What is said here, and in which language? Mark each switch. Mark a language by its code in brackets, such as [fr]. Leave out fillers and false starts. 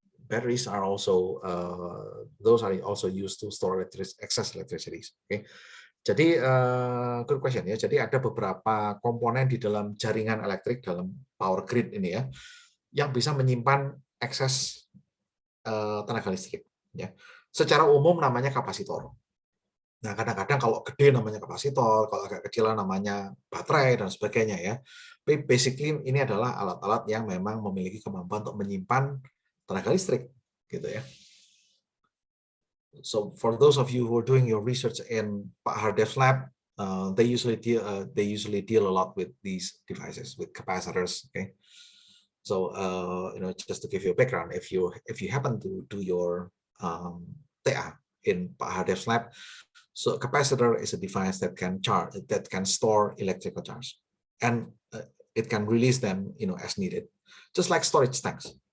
[en] Batteries are also those are also used to store excess electricity. Okay, [id] jadi [en] good question ya. [id] Jadi ada beberapa komponen di dalam jaringan elektrik dalam [en] power grid [id] ini ya, yang bisa menyimpan ekses tenaga listrik. Ya, secara umum namanya kapasitor. Nah, kadang-kadang kalau gede namanya kapasitor, kalau agak kecil namanya baterai dan sebagainya ya. Tapi basically ini adalah alat-alat yang memang memiliki kemampuan untuk menyimpan tenaga listrik, gitu ya. [en] So for those of you who are doing your research in Pak Hardev's lab, they usually deal a lot with these devices, with capacitors. Okay, so just to give you a background, if you happen to do your TA in Pak Hardev's lab, so a capacitor is a device that can store electrical charge, and it can release them as needed, just like storage tanks.